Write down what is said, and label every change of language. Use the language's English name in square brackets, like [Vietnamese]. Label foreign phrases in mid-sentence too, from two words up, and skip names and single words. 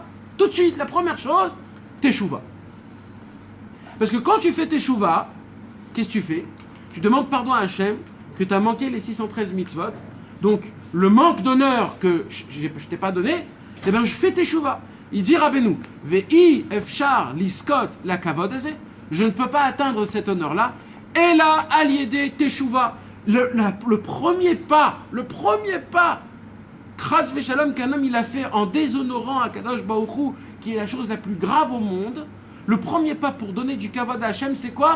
[French] Tout de suite, la première chose, teshuva. Parce que quand tu fais teshuva, qu'est-ce que tu fais? Tu demandes pardon à Hachem que tu as manqué les 613 mitzvot. Donc, le manque d'honneur que je t'ai pas donné, eh bien, je fais teshuva. Il dit [Hebrew] Rabbeinu, ואי אפשר לזכות לכבוד הזה. [French] Je ne peux pas atteindre cet honneur-là. Et là, [Hebrew] על ידי תשובה. [French] Le premier pas, [Hebrew] חס ושלום [French] qu'un homme il a fait en déshonorant Akadosh Baruch Hu, qui est la chose la plus grave au monde. Le premier pas pour donner du kavod à Hachem, c'est quoi?